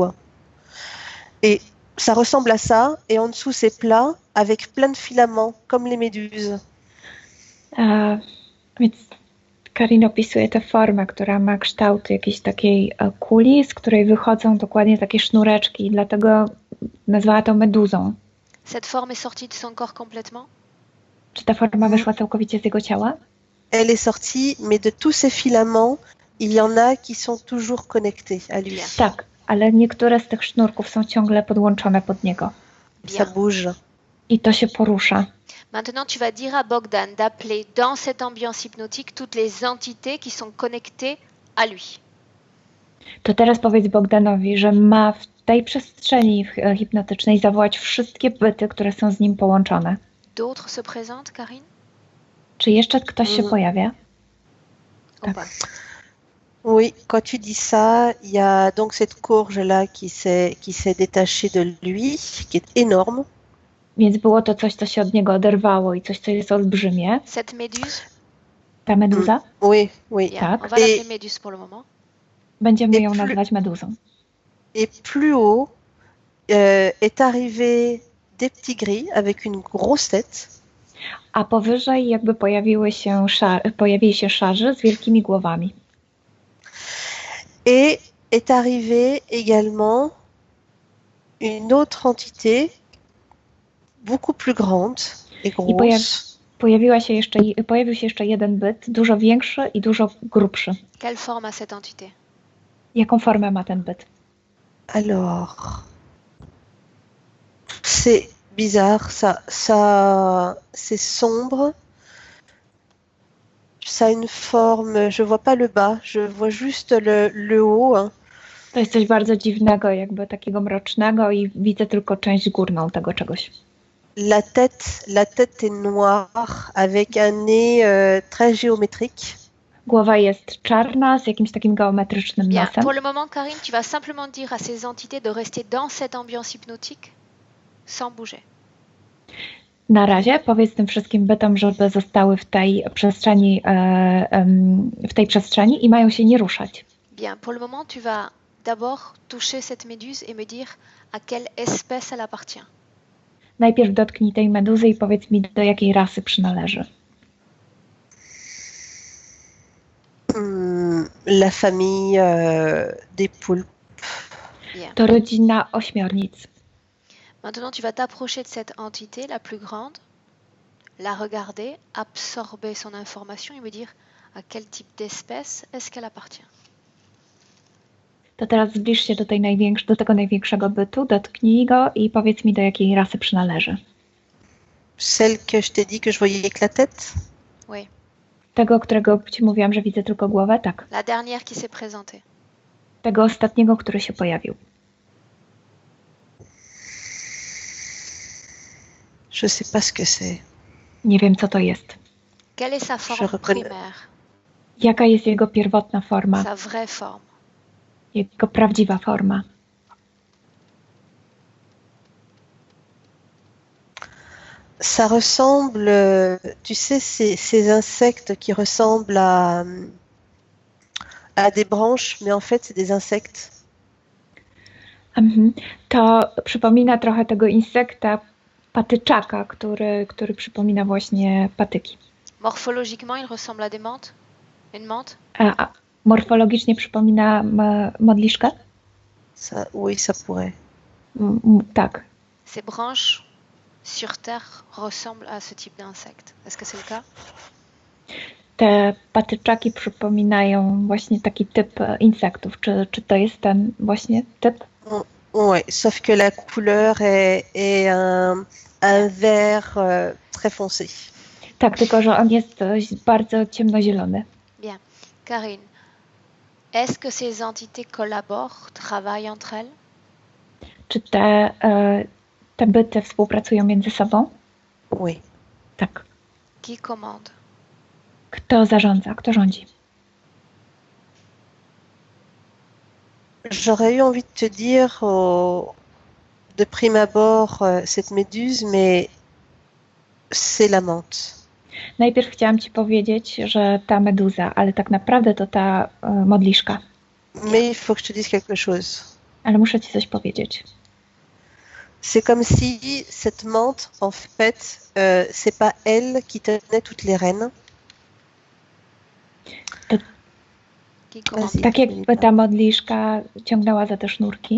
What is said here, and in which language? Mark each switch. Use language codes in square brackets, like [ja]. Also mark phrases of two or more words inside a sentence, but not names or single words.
[fr] Hein. Et ça ressemble à ça, et en dessous c'est plat, avec plein de filaments, comme les méduses. [pl] Więc Karin opisuje tę formę, która ma kształt jakiejś takiej kuli, z której wychodzą dokładnie takie sznureczki i dlatego nazwała to meduzą. [fr] Cette forme est sortie de son corps complètement? [pl] Czy ta forma wyszła całkowicie z jego ciała? [fr] Elle est sortie, mais de tous ces filaments, il y en a qui sont toujours connectés à lui. [pl] Tak, ale niektóre z tych sznurków są ciągle podłączone pod niego. [fr] Ça bouge. [pl] I to się porusza. [fr] Maintenant, tu vas dire à Bogdan d'appeler dans cette ambiance hypnotique toutes les entités qui sont connectées à lui. [pl] To teraz powiedz Bogdanowi, że ma w tej przestrzeni hipnotycznej zawołać wszystkie byty, które są z nim połączone. [fr] D'autres se présentent, Karine? [pl] Czy jeszcze ktoś się pojawia? [fr] Ou pas? Oui, quand tu dis ça, il y a donc cette courge-là qui s'est détachée de lui, qui est énorme. [pl] Więc było to coś, co się od niego oderwało i coś, co jest olbrzymie. [fr] Cette méduse? [pl] Ta meduza? [fr] Oui, oui. Bien, [pl] Tak. [fr] on va l'appeler méduse pour le moment. [pl] Będziemy ją nazywać meduzą. [fr] Et plus haut est arrivé des petits gris avec une grosse tête. [pl] A powyżej jakby pojawili się szarzy z wielkimi głowami. [fr] Et est arrivée également une autre entité beaucoup plus grande et grosse. [pl] Pojawił się jeszcze jeden byt, dużo większy i dużo grubszy. [fr] Quelle forme a cette entité? [pl] Jaką formę ma ten byt? [fr] Alors, c'est bizarre, c'est sombre. Ça a une forme, je vois pas le bas, je vois juste le haut. Hein. [pl] To jest coś bardzo dziwnego, jakby takiego mrocznego i widzę tylko część górną tego czegoś. [fr] La tête est noire avec un nez très géométrique. [pl] Głowa jest czarna z jakimś takim geometrycznym [fr] Bien, [pl] nosem. [fr] pour le moment, Karine, tu vas simplement dire à ces entités de rester dans cette ambiance hypnotique sans bouger. [pl] Na razie powiedz tym wszystkim bytom, żeby zostały w tej przestrzeni i mają się nie ruszać. [fr] Bien, pour le moment, tu vas d'abord toucher cette méduse et me dire à quelle espèce elle appartient. [pl] Najpierw dotknij tej meduzy i powiedz mi, do jakiej rasy przynależy. [fr] La famille des poulpes. Bien. [pl] To rodzina ośmiornic. [fr] Maintenant, tu vas t'approcher de cette entité la plus grande, la regarder, absorber son information et me dire à quel type d'espèce est-ce qu'elle appartient. [pl] To teraz zbliż się do tego największego bytu, dotknij go i powiedz mi, do jakiej rasy przynależy. [fr] Celle que je t'ai dit que je voyais que la tête? Oui. [pl] Tego, którego ci mówiłam, że widzę tylko głowę? Tak. [fr] La dernière qui s'est présentée. [pl] Tego ostatniego, który się pojawił. [fr] Je sais pas ce que c'est. [pl] Nie wiem, co to jest. [fr] Quelle est sa forme primaire? [pl] Jaka jest jego pierwotna forma? [fr] Sa vraie forme? [pl] Jego prawdziwa forma? [fr] Ça ressemble, tu sais, ces insectes qui ressemblent à des branches, mais en fait, c'est des insectes. [pl] To przypomina trochę tego insekta, patyczaka, który przypomina właśnie patyki. [fr] Morphologiquement, il ressemble à des menthes? Une menthe? [pl] A morfologicznie przypomina modliszkę? [fr] Oui, ça pourrait. [pl] Tak. [fr] Ces branches sur Terre ressemblent à ce type d'insecte. Est-ce que c'est le cas? [pl] Te patyczaki przypominają właśnie taki typ insektów. Czy to jest ten właśnie typ? [fr] Oui, sauf que la couleur est un vert très foncé. [pl] Tak, tylko że on jest bardzo ciemnozielony. [fr] Bien. Karine, est-ce que ces entités collaborent, travaillent entre elles? [pl] Czy te byty współpracują między sobą? [fr] Oui. [pl] Tak. [fr] Qui commande? [pl] Kto zarządza? Kto rządzi? [fr] J'aurais eu envie de te dire de prime abord cette méduse, mais c'est la menthe. [pl] Najpierw chciałam ci powiedzieć, że ta meduza, ale tak naprawdę to ta modliszka. [fr] Mais il faut que je te dise quelque chose. [pl] Ale muszę ci coś powiedzieć. [fr] C'est comme si cette menthe, en fait, c'est pas elle qui tenait toutes les rênes. Qui commande? [pl] Tak jakby ta modliszka ciągnęła za te sznurki.